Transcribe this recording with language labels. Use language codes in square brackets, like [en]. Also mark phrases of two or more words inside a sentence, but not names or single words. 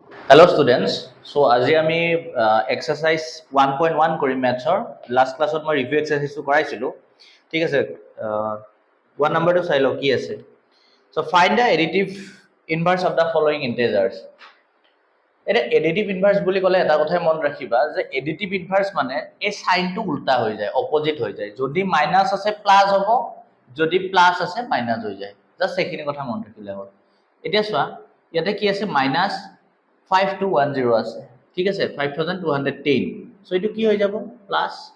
[en] Hello students. So [as] আজি আমি exercise 1.1 কৰিম [en] mathsৰ last classত [as] মই [en] review exercise [as] টো কৰাইছিলো ঠিক আছে 1 number টো চাই লও কি আছে [en] so find the additive inverse of the following integers [as] এটা [en] additive inverse [as] বুলি ক'লে এটা কথাই মন ৰাখিবা যে [en] additive inverse [as] মানে এই সাইন টো উল্টা হৈ যায় অপোজিট হৈ যায় যদি মাইনাস আছে প্লাস হ'ব যদি প্লাস আছে মাইনাস হৈ যায় জাস্ট এইখিনি কথা মন ৰাখিলে হ'ল এতিয়া চোৱা ইয়াতে কি আছে মাইনাস 5210 আছে ঠিক আছে 5210 সো এটো কি হৈ যাব প্লাস